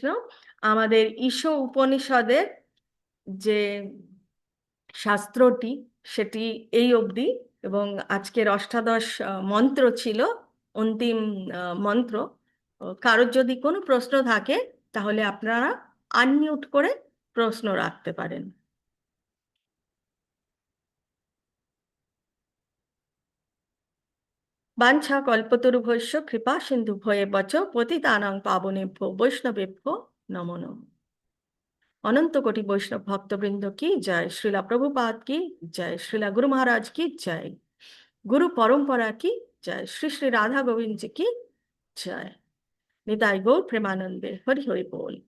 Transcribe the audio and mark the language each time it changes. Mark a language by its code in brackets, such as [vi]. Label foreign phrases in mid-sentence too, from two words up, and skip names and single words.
[bn] আমাদের ঈশ উপনিষদের যে শাস্ত্রটি, সেটি এই অবধি, এবং আজকের অষ্টাদশ মন্ত্র ছিল অন্তিম মন্ত্র। কারোর যদি কোনো প্রশ্ন থাকে তাহলে আপনারা আনমিউট করে প্রশ্ন রাখতে পারেন। [sa] বাঞ্ছা কল্পতরুভ্যশ্চ কৃপা সিন্ধুভ্যেব চ পতিতানাং পাবনেভ্যো বৈষ্ণবেভ্যো নমো নমঃ। [bn] অনন্ত কোটি বৈষ্ণব ভক্তবৃন্দ কি জয়, শ্রীলা প্রভুপাদ কি জয়, শ্রীলা গুরু মহারাজ কি জয়, গুরু পরম্পরা কি जय। [hi] श्री श्री राधा गोविंद जी की जय। [bn] নিতাই গৌর প্রেমানন্দে। হরি হরি বোল।